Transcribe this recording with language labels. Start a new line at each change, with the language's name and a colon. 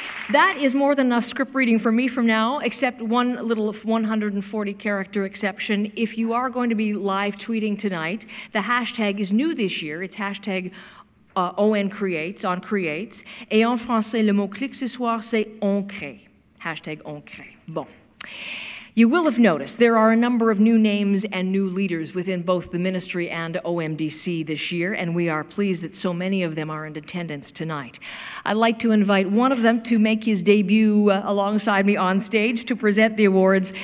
English: That is more than enough script reading for me from now, except one little 140-character exception. If you are going to be live tweeting tonight, the hashtag is new this year. It's hashtag OnCreates, on Creates.
French: Et en français, le mot-clic ce soir, c'est on crée. Hashtag on crée. Bon.
English: You will have noticed there are a number of new names and new leaders within both the ministry and OMDC this year, and we are pleased that so many of them are in attendance tonight. I'd like to invite one of them to make his debut alongside me on stage to present the awards.